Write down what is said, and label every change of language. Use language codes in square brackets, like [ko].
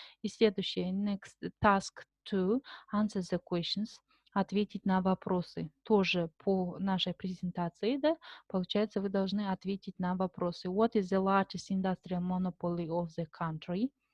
[ru] И следующее, [en] next task 2, answer the questions, [ru] ответить на вопросы. Тоже по нашей презентации, да, получается, вы должны ответить на вопросы. [en] What is the largest industrial monopoly of the country?